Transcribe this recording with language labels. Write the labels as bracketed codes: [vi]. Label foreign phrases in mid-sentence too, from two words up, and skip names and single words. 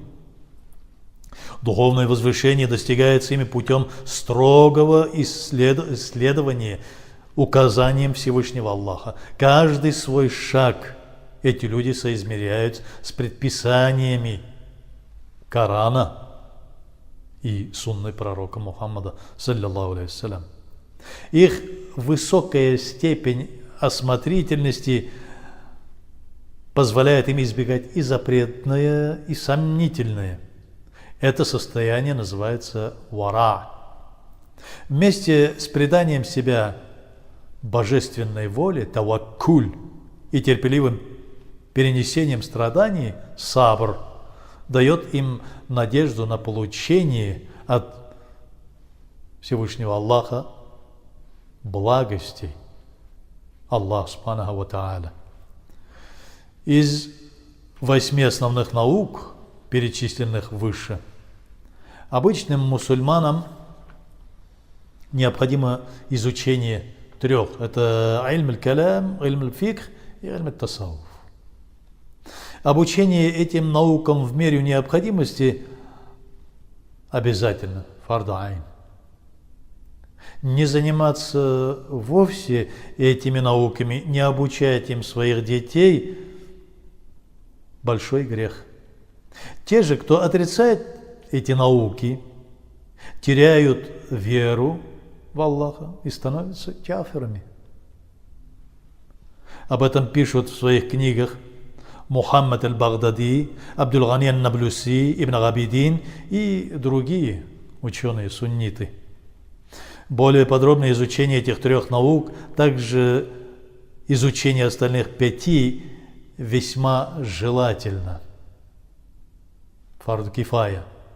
[ru] Духовное возвышение достигается ими путем строгого исследования указаниям Всевышнего Аллаха. Каждый свой шаг эти люди соизмеряют с предписаниями Корана и сунны пророка Мухаммада, [ar] صلى الله عليه وسلم. [ru] Их высокая степень осмотрительности позволяет им избегать и запретное, и сомнительное. Это состояние называется вара. Вместе с преданием себя божественной воле, таваккуль, и терпеливым перенесением страданий, сабр, дает им надежду на получение от Всевышнего Аллаха благостей. [ar] الله سبحانه وتعالى. [ru] Из 8 основных наук, перечисленных выше, обычным мусульманам необходимо изучение трех. [ar] Это علم الكلام، علم الفقه и علم التصوف. [ru] Обучение этим наукам в мере необходимости обязательно, [ar] فرض عين. [ru] Не заниматься вовсе этими науками, не обучать им своих детей – большой грех. Те же, кто отрицает эти науки, теряют веру в Аллаха и становятся кафирами. Об этом пишут в своих книгах Мухаммад аль-Багдади, Абдул-Гани аль-Наблюси, Ибн Габидин и другие ученые-сунниты. Более подробное изучение этих трех наук, также изучение остальных 5 весьма желательно. [ar] فرض كفاية.